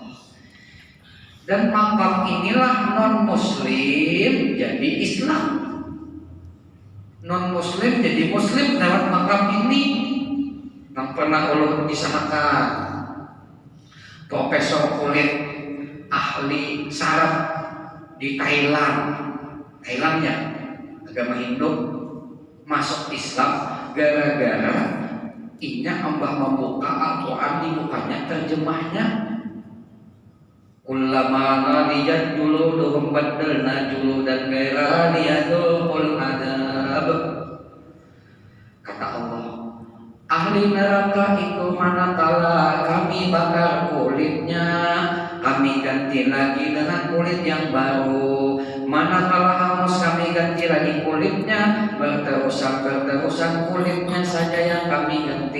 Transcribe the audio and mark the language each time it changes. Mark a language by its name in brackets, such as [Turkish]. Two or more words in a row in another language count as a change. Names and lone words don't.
[Indonesian] Dan makam inilah non muslim jadi Islam, non muslim jadi muslim lewat makam ini. [Banjar] Yang pernah ulun disanakan profesor kulit ahli saraf di Thailandnya agama Hindu masuk Islam gara-gara inya ambah membuka Al-Quran di mukanya terjemahnya. [Arabic] كلما نضجت جلودهم بدلنا جلودا غيرها ليذوقوا العذاب. [Indonesian] Kata Allah, ahli neraka itu manakala kami bakar kulitnya, kami ganti lagi dengan kulit yang baru. Manakala hangus kami ganti lagi kulitnya, berterusan kulitnya saja yang kami ganti.